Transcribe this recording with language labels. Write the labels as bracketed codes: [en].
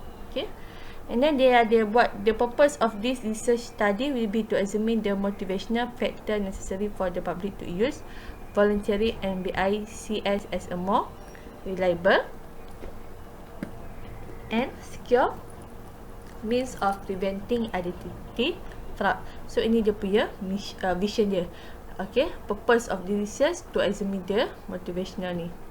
[en] Okay, and then [ms] dia ada buat, [en] the purpose of this research study will be to examine the motivational factor necessary for the public to use voluntary NBICS as a more reliable and secure means of preventing identity fraud. [ms] So ini dia punya vision dia. [en] Okay, purpose of the research to examine the motivational [ms] ni.